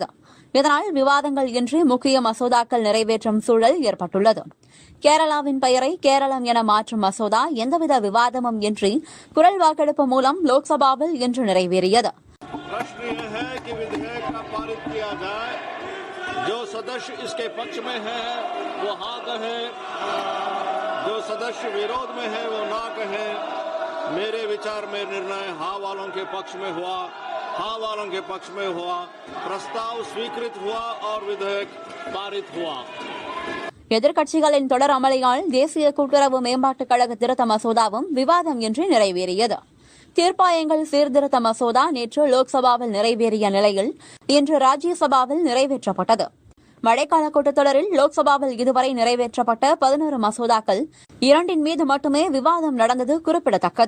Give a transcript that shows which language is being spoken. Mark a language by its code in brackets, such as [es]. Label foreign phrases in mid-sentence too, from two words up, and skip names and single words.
[ta] இதனால் விவாதங்கள் இன்றி முக்கிய மசோதாக்கள் நிறைவேற்றும் சூழல் ஏற்பட்டுள்ளது. கேரளாவின் பெயரை கேரளம் என மாற்றும் மசோதா எந்தவித விவாதமும் இன்றி குரல் வாக்கெடுப்பு மூலம் லோக்சபாவில் இன்று நிறைவேறியது. [hi] सदस्य इसके पक्ष में है वो हाँ कहे, जो सदस्य विरोध में है वो ना कहे। मेरे विचार में निर्णय हाँ वालों के पक्ष में हुआ, हाँ वालों के पक्ष में हुआ। प्रस्ताव स्वीकृत हुआ और विधेयक पारित हुआ। [ta] எதிர்க்கட்சிகளின் தொடர் அமளியால் தேசிய கூட்டுறவு மேம்பாட்டுக் கழக திருத்த மசோதாவும் விவாதம் இன்றி நிறைவேறியது. தீர்ப்பாயங்கள் சீர்திருத்த மசோதா நேற்று லோக்சபாவில் நிறைவேறிய நிலையில் இன்று ராஜ்யசபாவில் நிறைவேற்றப்பட்டது. மழைக்கால கூட்டத்தொடரில் லோக்சபாவில் இதுவரை நிறைவேற்றப்பட்ட 11 மசோதாக்கள் 2 மீது மட்டுமே விவாதம் நடந்தது குறிப்பிடத்தக்கது.